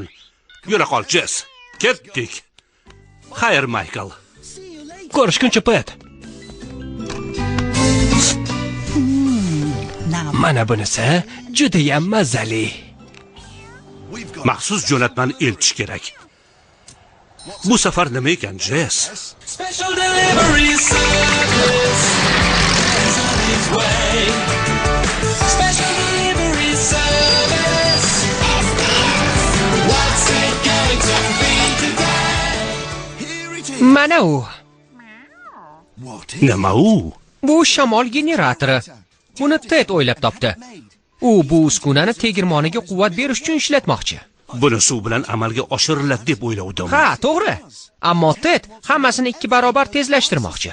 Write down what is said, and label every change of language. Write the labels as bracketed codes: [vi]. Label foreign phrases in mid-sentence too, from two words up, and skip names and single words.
[uz] Yura qol, Jess. Ketdik. Xayr, Michael. ko'rishguncha Pat. Mana bunisi juda ham mazali. Maxsus jo'natmani eltish kerak. Bu safar nima ekan, Jess? [en] Special delivery service is on its way. Special delivery service. What's it going to be today? [uz] Mana u. Nima u? Bu shamol generatori. Buni Ted o'ylab topdi. U bu uskunani tegirmoniga quvvat berish uchun ishlatmoqchi. Buni suv bilan amalga oshiriladi deb o'ylovdim. Ha, to'g'ri. Ammo Ted hammasini 2 barobar tezlashtirmoqchi.